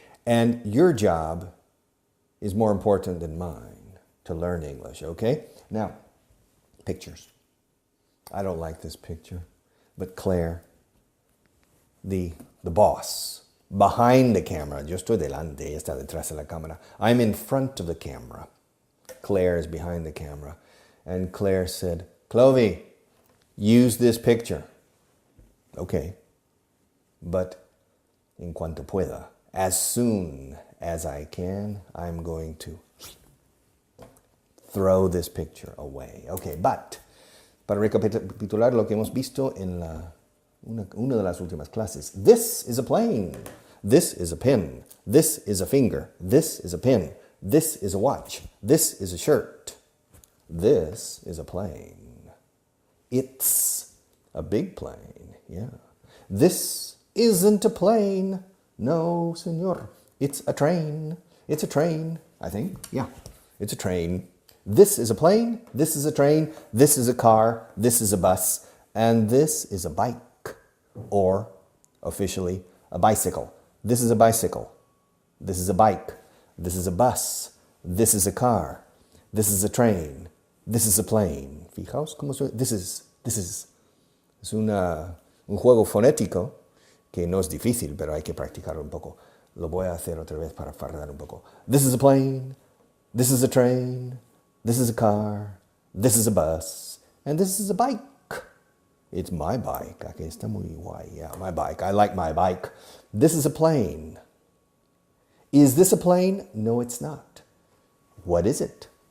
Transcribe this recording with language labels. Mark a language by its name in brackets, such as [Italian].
[English] And your job is more important than mine to learn English, okay? Now, pictures. I don't like this picture, but Claire, the boss, behind the camera. [Spanish] Yo estoy delante, ella está detrás de la cámara. [English] I'm in front of the camera. Claire is behind the camera. And Claire said, Clovey, use this picture. Okay, but en cuanto pueda, as soon as I can, I'm going to throw this picture away. [Spanish] Okay, but para recapitular lo que hemos visto en una de las últimas clases. [English] This is a plane. This is a pen. This is a finger. This is a pin. This is a watch. This is a shirt. This is a plane. It's a big plane. Yeah. This isn't a plane. No, senor. It's a train. It's a train, I think. Yeah, it's a train. This is a plane, this is a train, this is a car, this is a bus, and this is a bike, or officially a bicycle. This is a bicycle, this is a bike, this is a bus, this is a car, this is a train, this is a plane. [Spanish] Fijaos cómo suena. This is. Es un juego fonético que no es difícil, pero hay que practicarlo un poco. Lo voy a hacer otra vez para fardar un poco. [English] This is a plane, this is a train, this is a car, this is a bus, and this is a bike. It's my bike. Aquí está muy guay. Yeah, my bike. I like my bike. This is a plane. Is this a plane? No, it's not. What is it?